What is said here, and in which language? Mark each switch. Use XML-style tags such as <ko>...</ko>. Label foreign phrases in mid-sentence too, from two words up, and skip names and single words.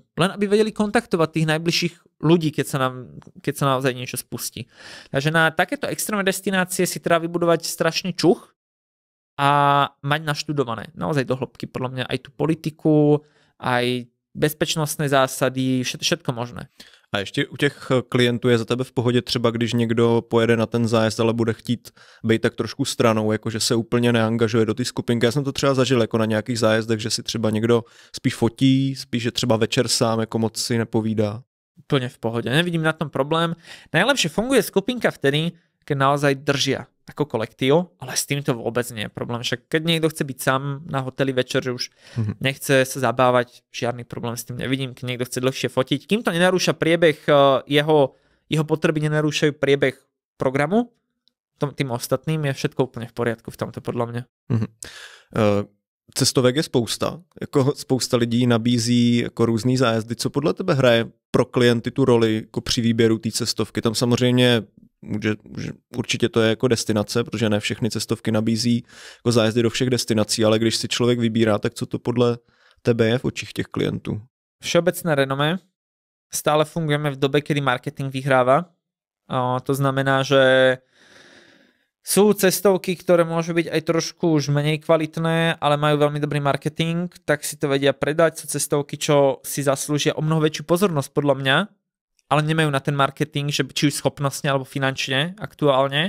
<sk>Len aby vedeli kontaktovať tých najbližších ľudí, keď sa naozaj niečo spustí. Takže na takéto extrémne destinácie si treba vybudovať strašne čuch a mať naštudované. Naozaj do hĺbky podľa mňa aj tú politiku, aj bezpečnostné zásady, všetko možné.</sk> <cs>A ještě u těch klientů je za tebe v pohodě třeba, když někdo pojede na ten zájezd, ale bude chtít být tak trošku stranou, jakože se úplně neangažuje do té skupinky. Já jsem to třeba zažil jako na nějakých zájezdech, že si třeba někdo spíš fotí, spíš že třeba večer sám jako moc si nepovídá.</cs> <sk>Úplne v pohode. Nevidím na tom problém. Najlepšie funguje skupinka vtedy, keď naozaj držia ako kolektív, ale s týmto vôbec nie je problém. Však keď niekto chce byť sám na hoteli večer, že už nechce sa zabávať, žiadny problém s tým nevidím. Keď niekto chce dlhšie fotiť, kým to nenarúša priebeh, jeho potreby nenarúšajú priebeh programu, tým ostatným je všetko úplne v poriadku v tomto podľa mňa.</sk> <cs>Cestovek je spousta. Jako spousta lidí nabízí jako různý zájezdy. Co podle tebe hraje pro klienty tu roli jako při výběru té cestovky? Tam samozřejmě určitě to je jako destinace, protože ne všechny cestovky nabízí jako zájezdy do všech destinací, ale když si člověk vybírá, tak co to podle tebe je v očích těch klientů?</cs> <sk>Všeobecné renomé. Stále fungujeme v dobe, kedy marketing vyhráva. To znamená, že sú cestovky, ktoré môžu byť aj trošku už menej kvalitné, ale majú veľmi dobrý marketing, tak si to vedia predať. Sú cestovky, čo si zaslúžia o mnoho väčšiu pozornosť podľa mňa, ale nemajú na ten marketing, že či už schopnostne alebo finančne aktuálne.</sk>